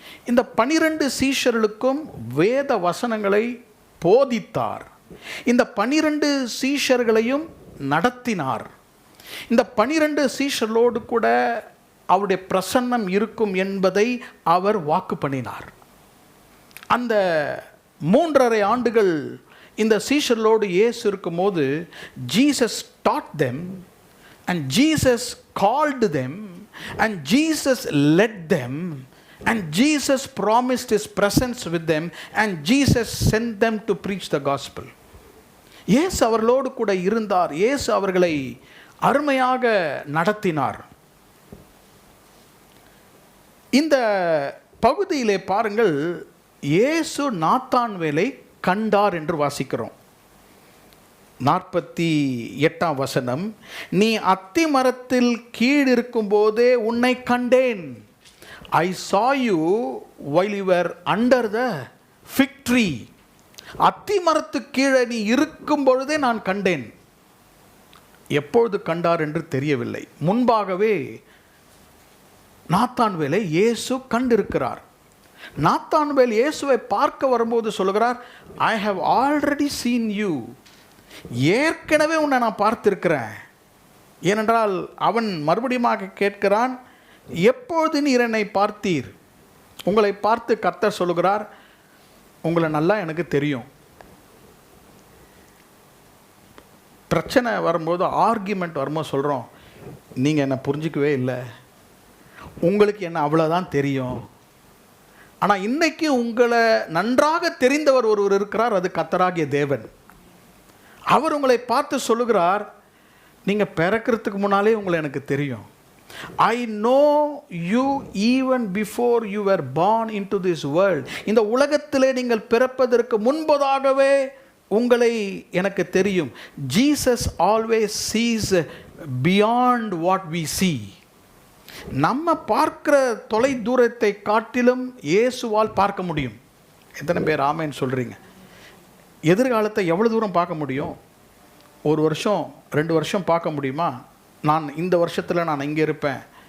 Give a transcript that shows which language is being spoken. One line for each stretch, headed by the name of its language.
Tamil: இந்த 12 சீஷர்களுக்கும் வேத வசனங்களை போதித்தார். இந்த 12 சீஷர்களையும் நடத்தினார். இந்த 12 சீஷர்களோடு கூட அவருடைய பிரசன்னம் இருக்கும் என்பதை அவர் வாக்கு பண்ணினார். அந்த 3.5 ஆண்டுகள் இந்த சீஷர்களோடு இயேசு இருக்கும்போது Jesus
English: taught them and Jesus called them and Jesus led them and Jesus promised his presence with them and Jesus sent them to preach the gospel.
Tamil: இயேசு அவர்களோடு கூட இருந்தார். இயேசு அவர்களை அருமையாக நடத்தினார். இந்த பகுதியிலே பாருங்கள், இயேசு நாத்தான்வேலை கண்டார் என்று வாசிக்கிறோம். 48ஆம் வசனம், நீ அத்தி மரத்தில் கீழ் இருக்கும் போதே உன்னை கண்டேன்.
English: I saw you while you were under the fig tree.
Tamil: அத்தி மரத்து கீழே நீ இருக்கும் பொழுதே நான் கண்டேன். எப்பொழுது கண்டார் என்று தெரியவில்லை. முன்பாகவே நாத்தான்வேலை இயேசு கண்டிருக்கிறார். நாத்தான்வேல் இயேசுவை பார்க்க வரும்போது சொல்லுகிறார்,
English: I have already seen you.
Tamil: ஏற்கனவே உன்னை நான் பார்த்திருக்கிறேன். ஏனென்றால் அவன் மறுபடியும் கேட்கிறான், எப்பொழுது நீர் என்னை பார்த்தீர்? உங்களை பார்த்து கர்த்தர் சொல்லுகிறார், உங்களை நல்லா எனக்கு தெரியும். பிரச்சனை வரும்போது, ஆர்கியூமெண்ட் வரும்போது சொல்கிறோம், நீங்கள் என்னை புரிஞ்சிக்கவே இல்லை, உங்களுக்கு என்ன அவ்வளோதான் தெரியும். ஆனால் இன்னைக்கு உங்களை நன்றாக தெரிந்தவர் ஒருவர் இருக்கிறார், அது கர்த்தராகிய தேவன். அவர் உங்களை பார்த்து சொல்லுகிறார், நீங்கள் பிறக்கிறதுக்கு முன்னாலே உங்களை எனக்கு தெரியும்.
English: I know you even before you were born into this world.
Tamil: இந்த உலகத்திலே நீங்கள் பிறப்பதற்கு முன்பதாகவே உங்களை எனக்கு தெரியும்.
English: Jesus always sees beyond what we see.
Tamil: நம்ம பார்க்கிற தொலை தூரத்தை காட்டிலும் இயேசுவால் பார்க்க முடியும். எத்தனை பேர் ஆமேன்னு சொல்கிறீங்க? எதிர்காலத்தை எவ்வளோ தூரம் பார்க்க முடியும்? 1 வருஷம் 2 வருஷம் பார்க்க முடியுமா? நான் இந்த வருஷத்தில் நான் இங்கே இருப்பேன்.